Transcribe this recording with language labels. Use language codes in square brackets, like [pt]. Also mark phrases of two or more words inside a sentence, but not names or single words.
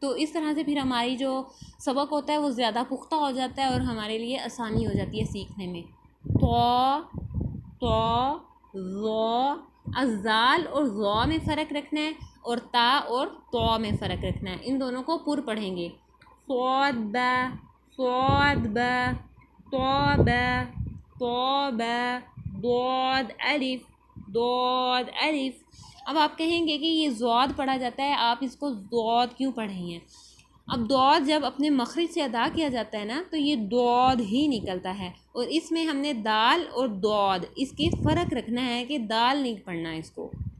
[ur] تو اس طرح سے پھر ہماری جو سبق ہوتا ہے وہ زیادہ پختہ ہو جاتا ہے اور ہمارے لیے آسانی ہو جاتی ہے سیکھنے میں. تو ظا، ازال اور ظا میں فرق رکھنا ہے اور تا اور تو میں فرق رکھنا ہے. ان دونوں کو پر پڑھیں گے. صاد با، صاد با، تو با، تو با، ضاد الف، ضاد الف. اب آپ کہیں گے کہ یہ ضاد پڑھا جاتا ہے، آپ اس کو ضاد کیوں پڑھیں ہیں؟ اب ضاد جب اپنے مخرج سے ادا کیا جاتا ہے نا تو یہ ضاد ہی نکلتا ہے، اور اس میں ہم نے دال اور ضاد اس کی فرق رکھنا ہے کہ دال نہیں پڑھنا ہے اس کو.